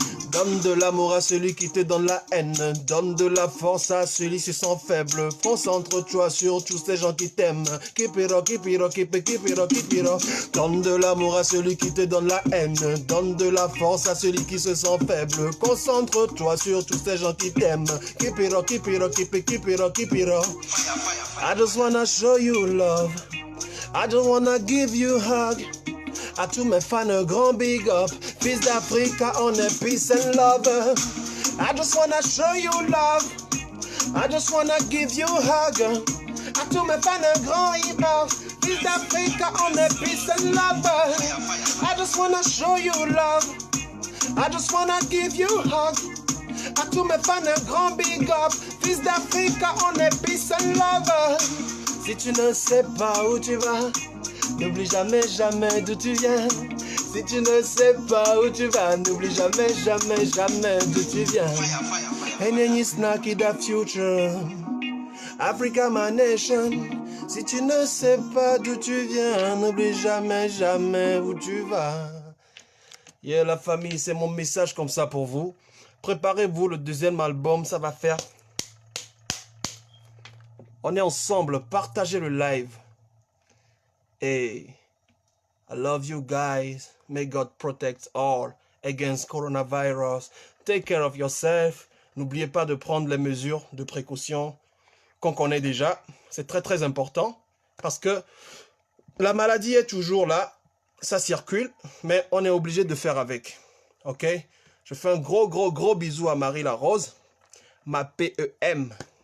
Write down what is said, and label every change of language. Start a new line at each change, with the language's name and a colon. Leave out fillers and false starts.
French: Donne de l'amour à celui qui te donne la haine. Donne de la force à celui qui se sent faible. Concentre-toi sur tous ces gens qui t'aiment.
English: Keep it up, keep it up, keep it, keep it up, keep it up.
French: Donne de l'amour à celui qui te donne la haine. Donne de la force à celui qui se sent faible. Concentre-toi sur tous ces gens qui t'aiment.
English: Keep it up, keep it up, keep it, keep it up, keep it up. I just wanna show you love. I just wanna give you a hug.
French: À tous mes fans, un grand big up. Fils d'Afrique, on est
English: peace and love. I just wanna show you love. I just wanna give you a hug.
French: À tous mes fans, un grand hip hop. Fils d'Afrique, on est
English: peace and love. I just wanna show you love. I just wanna give you a hug.
French: À tous mes fans, un grand big up. Fils d'Afrique, on est
English: peace and love.
French: Si tu ne sais pas où tu vas, n'oublie jamais, jamais d'où tu viens. Si tu ne sais pas où tu vas, n'oublie jamais, jamais, jamais d'où tu viens.
English: And then you snack it the future. Africa, my nation.
French: Si tu ne sais pas d'où tu viens, n'oublie jamais, jamais où tu vas. Yeah, la famille, c'est mon message comme ça pour vous. Préparez-vous, le deuxième album, ça va faire. On est ensemble, partagez le live.
English: Hey, I love you guys. May God protect all against coronavirus. Take care of yourself.
French: N'oubliez pas de prendre les mesures de précaution qu'on connaît déjà. C'est très très important parce que la maladie est toujours là. Ça circule, mais on est obligé de faire avec. Ok? Je fais un gros bisou à Marie la Rose. Ma PEM.